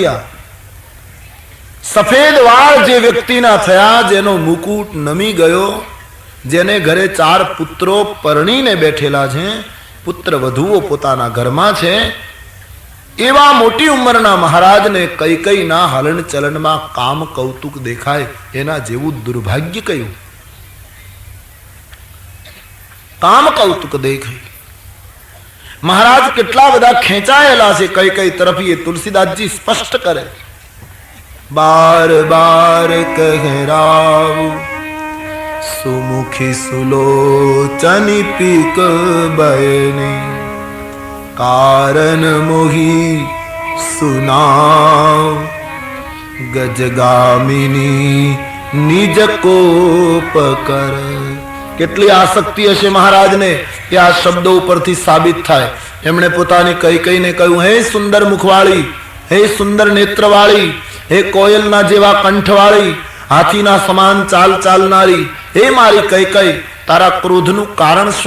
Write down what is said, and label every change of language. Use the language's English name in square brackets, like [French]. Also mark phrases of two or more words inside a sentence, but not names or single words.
[Gujarati] આ સફેદ વાળ જે વ્યક્તિના થયા, જેનો મુકુટ નમી ગયો, જેને ઘરે 4 પુત્રો પરણીને બેઠેલા છે, પુત્ર વધુઓ પોતાના ઘરમાં છે, એવા મોટી ઉંમરના મહારાજને કઈ કઈના હલન ચલનમાં કામ કૌતુક દેખાય, એના જેવું દુર્ભાગ્ય કયું? કામ કૌતુક દેખાય. મહારાજ કેટલા બધા ખેંચાયેલા છે કઈ કઈ તરફ, એ તુલસીદાસજી સ્પષ્ટ કરે. [Awadhi] बार बार कहराव सुमुखी सुलोचनी पीक बयनी कारण मोही सुनाव गजगामिनी निज कोप कर. [Gujarati] કેટલી આસક્તિ હશે મહારાજને કે આ શબ્દો ઉપરથી સાબિત થાય. એમણે પોતાની કઈ કઈને કહ્યું, હે સુંદર મુખવાળી, હે સુંદર નેત્રવાળી, હે કોયલના જેવા કંઠવાળી, હાથીના સમાન ચાલ ચાલનારી, હે મારી કૈકેયી, તારા ક્રોધનું કારણ શું?